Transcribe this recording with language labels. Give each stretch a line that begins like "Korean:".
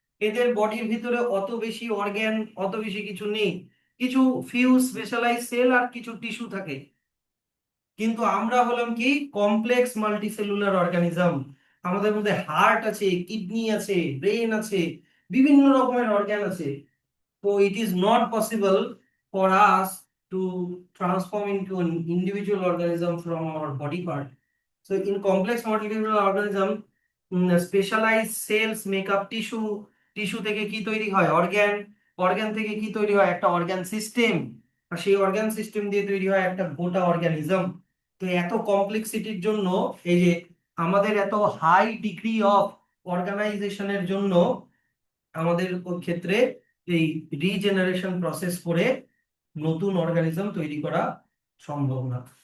Bangla: এদের বডির ভিতরে অত বেশি অর্গ্যান, অত বেশি কিছু নেই। কিছু ফিউ স্পেশালাইজ সেল আর কিছু টিস্যু থাকে। কিন্তু আমরা হলাম কি কমপ্লেক্স মাল্টিসেলুলার অর্গানিজম। আমাদের মধ্যে হার্ট আছে, কিডনি আছে, ব্রেন আছে, বিভিন্ন রকমের অর্গ্যান আছে।
English: So it is not possible for us to transform into an individual organism from our body part. So in complex multicellular organism, specialized cells make up tissue.
Bangla: Tissue থেকে কি তৈরি হয়? Organ. Organ থেকে কি তৈরি হয়? একটা অর্গান সিস্টেম। আর সেই অর্গান সিস্টেম দিয়ে তৈরি হয় একটা গোটা অর্গানিজম। তো এত কমপ্লেক্সিটির জন্য, এই যে আমাদের এত হাই ডিগ্রি অফ অর্গানাইজেশনের জন্য, আমাদের ক্ষেত্রে এই রিজেনারেশন প্রসেস করে নতুন অর্গানিজম তৈরি করা সম্ভব না।